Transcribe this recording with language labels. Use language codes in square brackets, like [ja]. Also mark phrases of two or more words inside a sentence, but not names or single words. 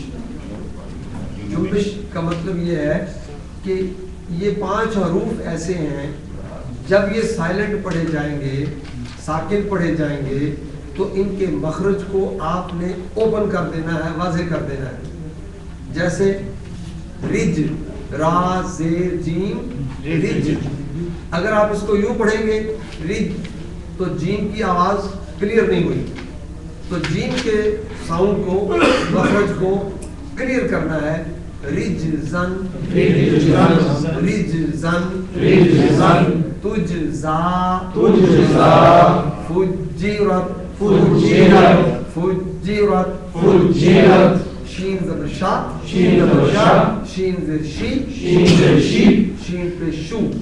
[ur] جنبش کا مطلب یہ ہے کہ یہ 5 حروف ایسے ہیں جب یہ سائلنٹ پڑھے جائیں گے، ساکن پڑھے جائیں گے، تو ان کے مخرج کو آپ نے اوپن کر دینا ہے، واضح کر دینا ہے. جیسے رج، را زیر جیم رج. اگر آپ اس کو یوں پڑھیں گے رج تو جیم کی آواز کلیئر نہیں ہوئی. تو جیم کے ساؤنڈ کو، مخرج کو کلیئر کرنا ہے. [ar] رجزن رجزن تجزا فجرت فجرت. [ur] شین زبر شا، شین زر شی، شین پہ شو.